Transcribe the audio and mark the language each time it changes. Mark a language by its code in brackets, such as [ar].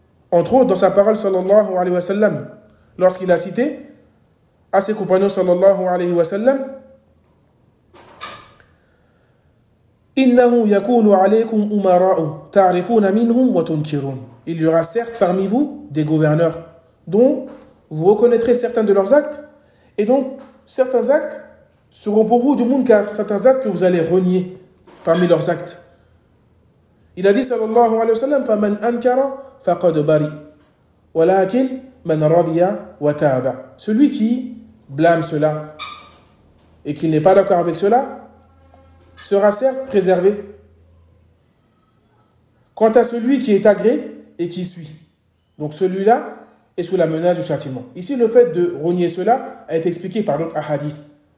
[fr] Entre autres, dans sa parole sallallahu alayhi wa sallam, lorsqu'il a cité à ses compagnons sallallahu alayhi wa sallam, [ar] إِنَّهُ يَكُونُ عَلَيْكُمْ أُمَرَاءُ تَعْرِفُونَ مِنْهُمْ وَتُنْكِرُونَ. [fr] Il y aura certes parmi vous des gouverneurs dont vous reconnaîtrez certains de leurs actes, et donc certains actes seront pour vous du monde, car certains actes que vous allez renier parmi leurs actes. Il a dit sallallahu alayhi wa sallam, [ar] فَمَنْ أَنْكَرَ فَقَدْ بَرِي وَلَكِنْ مَنْ رَضِيَ وَتَعَبَ. [fr] Celui qui blâme cela et qui n'est pas d'accord avec cela sera certes préservé, Quant à celui qui est agréé et qui suit, donc celui-là est sous la menace du châtiment. Ici, le fait de renier cela a été expliqué par d'autres hadiths.